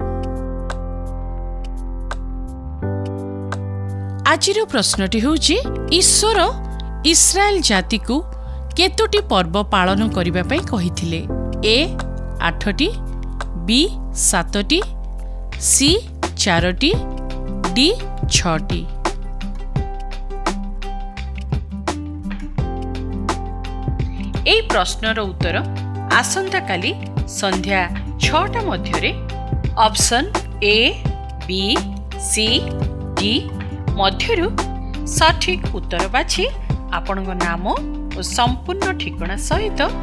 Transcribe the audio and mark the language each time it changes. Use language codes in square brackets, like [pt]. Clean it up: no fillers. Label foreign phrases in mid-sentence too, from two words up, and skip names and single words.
[or] ଆଜିର ପ୍ରଶ୍ନଟି ହେଉଛି ଈଶ୍ୱର ଇସ୍ରାଏଲ ଜାତିକୁ କେତୋଟି ପର୍ବ ପାଳନ କରିବା ପାଇଁ କହିଥିଲେ? ଏ 8ଟି, ବି 7ଟି, ସି 4ଟି, ଡି 6ଟି। ଏଇ ପ୍ରଶ୍ନର ଉତ୍ତର ଆସନ୍ତାକାଲି ସନ୍ଧ୍ୟା 6ଟା ମଧ୍ୟେ ଅପସନ ଏ, ବି, ସି, ଡି ମଧ୍ୟରୁ ସଠିକ ଉତ୍ତର ବାଛି ଆପଣାର ନାମ ଓ ସମ୍ପୂର୍ଣ୍ଣ ଠିକଣା ସହିତ